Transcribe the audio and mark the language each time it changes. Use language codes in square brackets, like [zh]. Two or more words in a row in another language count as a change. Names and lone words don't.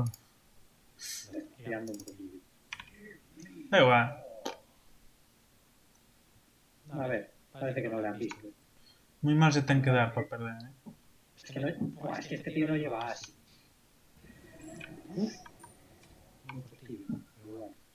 [es] Tirando un poquillo. Da igual. A ver, parece que no le han visto. [gl] Moi mal se ten que dar para perder, eh. [es] Es que, no, buah, es que este tío no lleva así. Uf. Muy positivo, pero bueno.